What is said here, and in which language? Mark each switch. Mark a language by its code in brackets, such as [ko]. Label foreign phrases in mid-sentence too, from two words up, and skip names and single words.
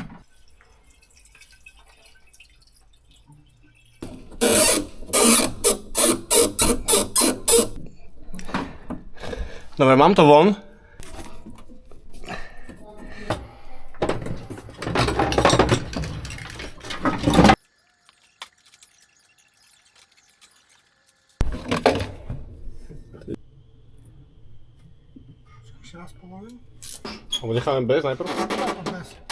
[sk] Dobre, mám to von. [pl] Jeszcze raz powoli. [sk] Alebo necháme bez najprv? Bez.